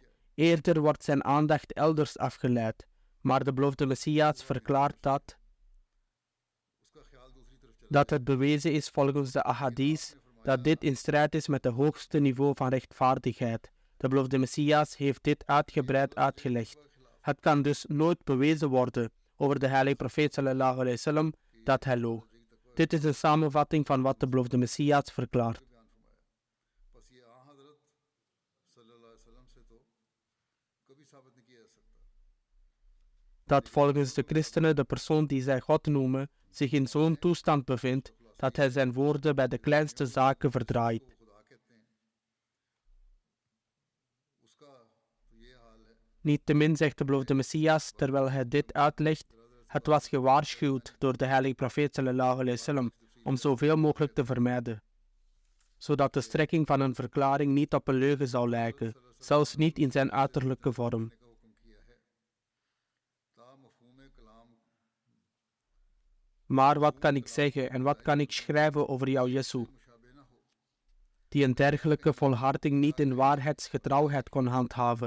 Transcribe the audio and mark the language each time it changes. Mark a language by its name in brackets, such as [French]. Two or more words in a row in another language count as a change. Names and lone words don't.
[Dutch] Eerder wordt zijn aandacht elders afgeleid, maar de beloofde Messias verklaart dat het bewezen is volgens de ahadith dat dit in strijd is met het hoogste niveau van rechtvaardigheid. De beloofde Messias heeft dit uitgebreid uitgelegd. Het kan dus nooit bewezen worden over de heilige profeet [Arabic] صلى الله عليه وسلم [Dutch] dat hij loog. Dit is een samenvatting van wat de beloofde Messias verklaart. Dat volgens de christenen de persoon die zij God noemen zich in zo'n toestand bevindt dat hij zijn woorden bij de kleinste zaken verdraait. Niettemin zegt de beloofde Messias, terwijl hij dit uitlegt, het was gewaarschuwd door de heilige profeet [Arabic] صلى الله عليه وسلم [Dutch] om zoveel mogelijk te vermijden, zodat de strekking van een verklaring niet op een leugen zou lijken, zelfs niet in zijn uiterlijke vorm. Maar wat kan ik zeggen en wat kan ik schrijven over jou, Jesu, die een dergelijke volharding niet in waarheidsgetrouwheid kon handhaven?